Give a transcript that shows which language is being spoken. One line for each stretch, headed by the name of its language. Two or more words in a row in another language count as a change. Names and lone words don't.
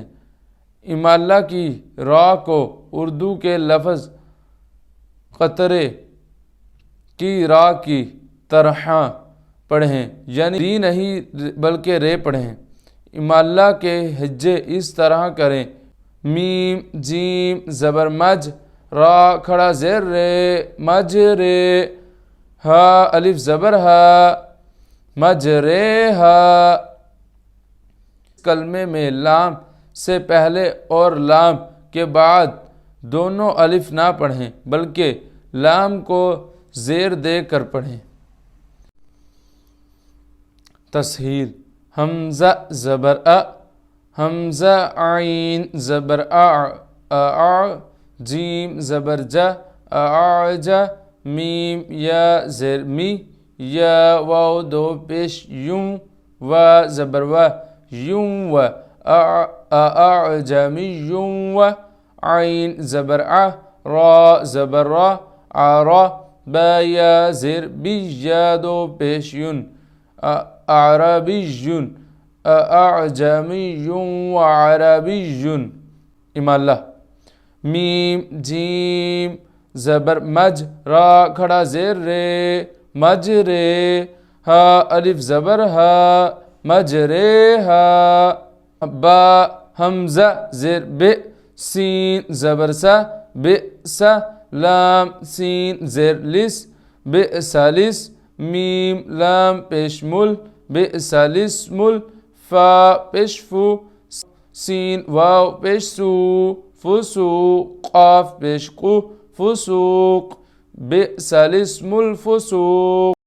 Urdu: امالہ کی را کو اردو کے لفظ قطرے کی را کی طرح پڑھیں، یعنی ری نہیں بلکہ رے پڑھیں۔ امالہ کے ہجے اس طرح کریں: میم جیم زبر مج را کھڑا زیر رے مج رے، ہا الف زبر ہا مج رے ہا۔ کلمے میں لام سے پہلے اور لام کے بعد دونوں الف نہ پڑھیں بلکہ لام کو زیر دے کر پڑھیں۔ تسہیل حمزہ زبر ا، حمزہ عین زبر ا، جیم زبر جا اعج، میم یا زیر می، یا واو دو پیش یوں و زبر و یوں و اعجمی یوں و، عین زبر ع را زبر را عرا، با یا زیر بی یا دو پیش یون اعرابی یون اعجمی یون و عربی یون۔ امالہ میم جیم زبر مج را کھڑا زیر رے مج رے، ہا الف زبر ہا مج رے ہا، با حمزہ زیر بے سین زبر سا بے سا، لام سین زیر لس بے سالس، میم لام پیش مل بے سالس مل، فا پیش فو سین واو پیش سو فسوق، قاف پیش قو فسوق بے سالس مل فسوق۔